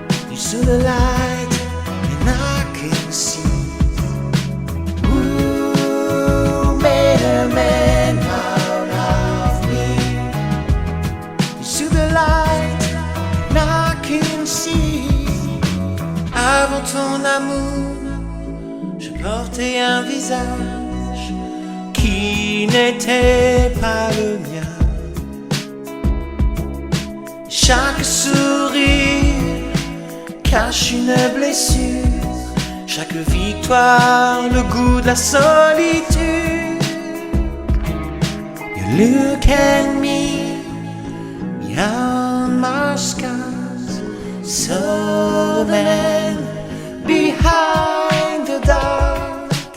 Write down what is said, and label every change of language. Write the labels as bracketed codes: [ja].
[en] You saw the light and I can see. Who made a man out of me? You saw the light and I can see. [fr] Avant ton amour, je portais un visage qui n'était pas le mien. Chaque sourire cache une blessure, chaque victoire le goût de la solitude. [en] You look at me behind my scars, so the man behind the dark.